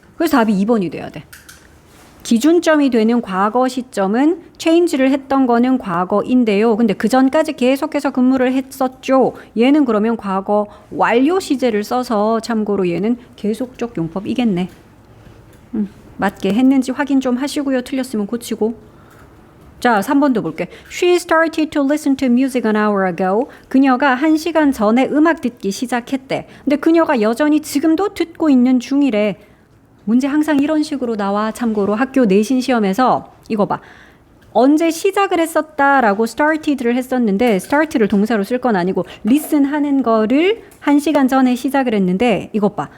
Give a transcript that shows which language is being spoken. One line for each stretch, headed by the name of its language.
Korean: 그래서 답이 2번이 돼야 돼. 기준점이 되는 과거 시점은 change를 했던 거는 과거인데요. 근데 그 전까지 계속해서 근무를 했었죠. 얘는 그러면 과거 완료 시제를 써서 참고로 얘는 계속적 용법이겠네. 맞게 했는지 확인 좀 하시고요. 틀렸으면 고치고. 자, 3번도 볼게.
English: She started to listen to music an hour ago.
Korean: 그녀가 1시간 전에 음악 듣기 시작했대. 근데 그녀가 여전히 지금도 듣고 있는 중이래. 문제 항상 이런 식으로 나와. 참고로 학교 내신 시험에서 이거 봐. 언제 시작을 했었다라고 started를 했었는데 start를 동사로 쓸 건 아니고 listen 하는 거를 1시간 전에 시작을 했는데 이것 봐.